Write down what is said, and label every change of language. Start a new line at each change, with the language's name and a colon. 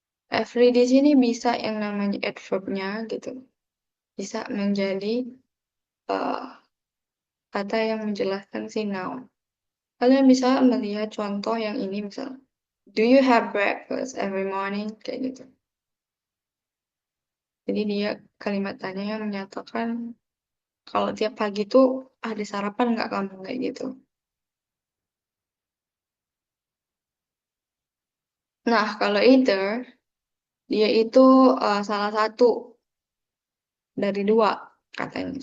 Indonesian: Every di sini bisa yang namanya adverb-nya gitu. Bisa menjadi eh, kata yang menjelaskan si noun. Kalian bisa melihat contoh yang ini misalnya.
English: Do you have breakfast every morning?
Indonesian: Kayak gitu. Jadi dia kalimat tanya yang menyatakan kalau tiap pagi tuh ada sarapan nggak kamu kayak gitu. Nah, kalau either dia itu salah satu dari dua katanya.